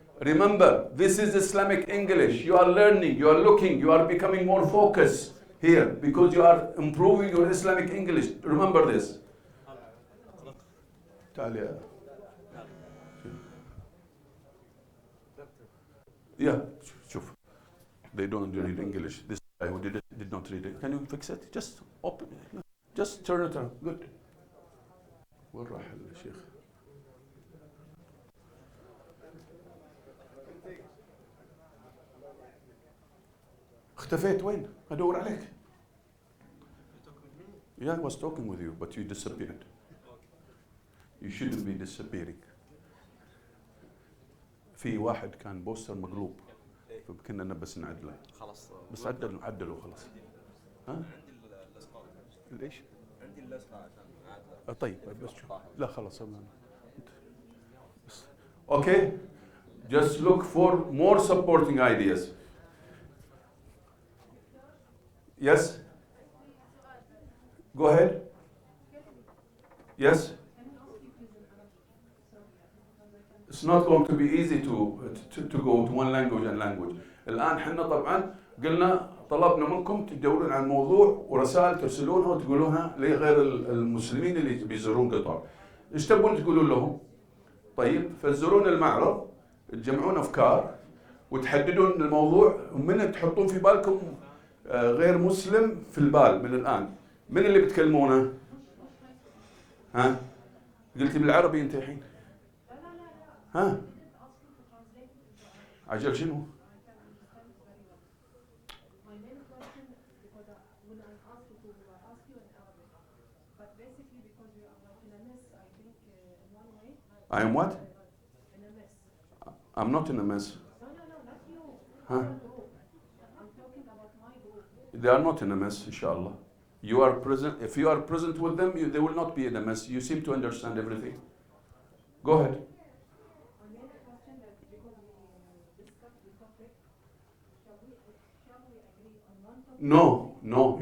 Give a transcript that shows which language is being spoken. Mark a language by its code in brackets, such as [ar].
[en] Remember, this is Islamic English. You are learning, you are looking, you are becoming more focused here because you are improving your Islamic English. Remember this. [ar] تعال. [en] Yeah, [ar] شوف. [en] They don't read English. This guy who did not read it. Can you fix it? Just open it. Just turn it around. Good. [ar] وين راح الشيخ؟ اختفيت وين؟ ادور عليك. [en] Yeah, I was talking with you, but you disappeared. You shouldn't be disappearing. [ar] في واحد كان بوستر مقلوب فكنا بس نعدله. خلاص بس عدلوا خلاص. ها؟ عندي اللصقه. ليش؟ عندي اللصقه عشان اعدله. طيب بس شوف. لا خلاص بس. [en] Okay, just look for more supporting ideas. Yes? Go ahead. Yes? It's not going to be easy to go to one language and language. [ar] الآن حنا طبعا قلنا طلبنا منكم تدورون عن موضوع ورسائل ترسلونها وتقولونها لغير المسلمين اللي بيزورون قطر. ايش تبون تقولون لهم؟ طيب فتزورون المعرض تجمعون افكار وتحددون الموضوع ومن تحطون في بالكم غير مسلم في البال من الآن. من اللي بتكلمونه؟ ها؟ قلتي بالعربي انت الحين؟ ها؟ عجل شنو؟ [en] I am what? In a mess. I'm not in a mess. No, not you. Huh? I'm talking about my group. They are not in a mess, inshallah. You are present. If you are present with them, they will not be in a mess. You seem to understand everything. Go ahead. I made a question that because we discussed the topic, shall we agree on one topic?